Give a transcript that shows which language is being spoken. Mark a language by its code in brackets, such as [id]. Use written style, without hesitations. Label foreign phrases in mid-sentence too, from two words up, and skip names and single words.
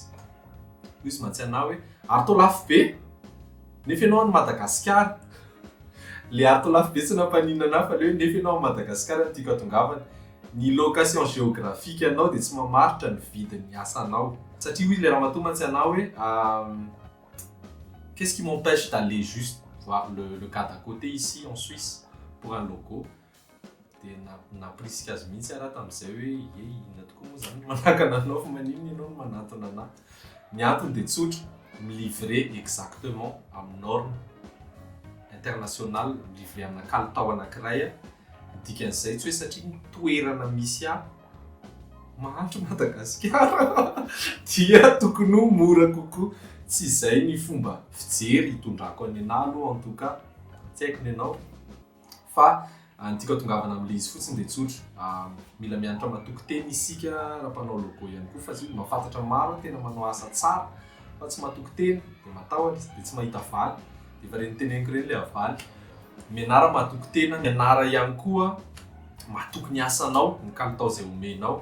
[mg] Izy mantsy anao hoe ary tao lafo be nefa ianao any Madagasikara. Le ary tao lafo be tsy nampanina anahy fa le hoe nefa ianao any Madagasikara no tiako hatongavana. Ny [fr] location géographique [mg] anao dia tsy mamaritra ny vidin'ny asanao. Satria izy le raha matoa mantsy anao hoe [fr] qu'est-ce qui m'empêche d'aller juste voir le cas d'à côté ici en Suisse pour un logo. [mg] Dia naprisika azy mihitsy raha tamin'izay hoe inona tokoa moa zany manakana anao fa maninona ianao no manatona anahy. Ny antony dia tsotra, milivrer exactement amin'ny [fr] norme internationale, [mg] milivrer amina kalitao anankiray. Dikan'izay tsy hoe satria ny toerana misy mahantra Madagasikara dia tokony ho mora kokoa. Tsy izay ny fomba fijery hitondrako any anahy aloha [fr] en tout cas. [mg] Tsy haiko ny anao fa ny tiako hatongavana amin'ilay izy fotsiny dia tsotra. Mila mianatra matoko-teny isika raha mpanao logo ihany koa fa tsy mahafantatra maro tena manao asa tsara fa tsy matoko-teny dia matahotra dia tsy mahita valy. Dia efa reny teneniko reny ilay avaly. Mianara matoko-tena, mianara ihany koa matoky ny asanao, ny kalitao izay omenao.